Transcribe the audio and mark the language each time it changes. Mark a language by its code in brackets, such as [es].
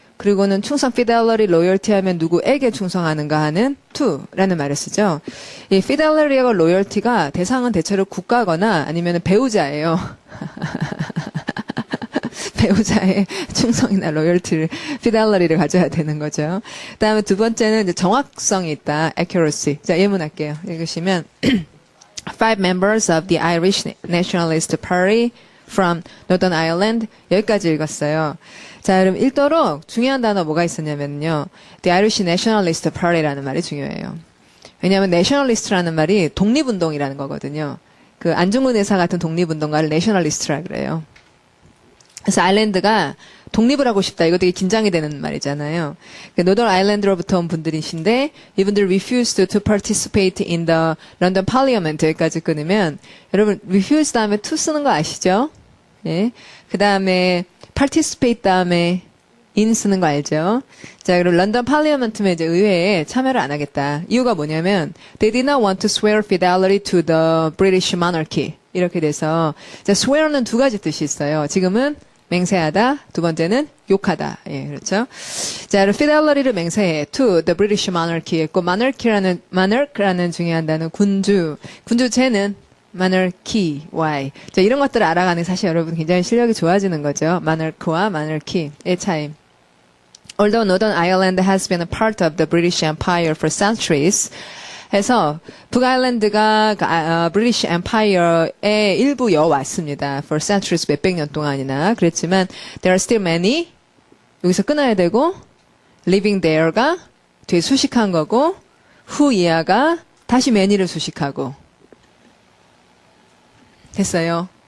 [ko] 그리고는 충성, fidelity, loyalty 하면 누구에게 충성하는가 하는 to라는 말을 쓰죠. 이 fidelity와 loyalty가 대상은 대체로 국가거나 아니면 배우자예요. 배우자의 충성이나 loyalty를, fidelity를 가져야 되는 거죠. 그 다음에 두 번째는 이제 정확성이 있다, accuracy. 자, 예문할게요. 읽으시면 [en] Five members of the Irish Nationalist Party from Northern Ireland [ko] 여기까지 읽었어요. 자, 그럼 읽도록 중요한 단어 뭐가 있었냐면요. The Irish Nationalist Party라는 말이 중요해요. 왜냐하면 nationalist라는 말이 독립운동이라는 거거든요. 그 안중근 의사 같은 독립운동가를 nationalist라 그래요. 그래서 아일랜드가 독립을 하고 싶다. 이거 되게 긴장이 되는 말이잖아요. 노던 아일랜드로부터 온 분들이신데 이분들 [en] refused to participate in the London Parliament [ko] 여기까지 끊으면 여러분 refuse 다음에 to 쓰는 거 아시죠? 예. 그 다음에 participate 다음에 in 쓰는 거 알죠? 자, 그리고 런던 팔리어먼트면 이제 의회에 참여를 안 하겠다. 이유가 뭐냐면 [en] they did not want to swear fidelity to the British monarchy. [ko] 이렇게 돼서 자, swear는 두 가지 뜻이 있어요. 지금은 맹세하다. 두 번째는 욕하다. 예, 그렇죠. 자, fidelity를 맹세해. to the British monarchy 했고, monarch라는 중요한 단어, 군주제는 monarchy, why. 자, 이런 것들을 알아가는 사실 여러분 굉장히 실력이 좋아지는 거죠. monarch와 monarchy의 차이. [en] Although Northern Ireland has been a part of the British Empire for centuries, [ko] 해서 북아일랜드가 브리티시 엠파이어의 일부여 왔습니다. [en] For centuries [ko] 몇백 년 동안이나 그랬지만 [en] there are still many [ko] 여기서 끊어야 되고 living there가 되게 수식한 거고 who 이하가 다시 many를 수식하고 됐어요.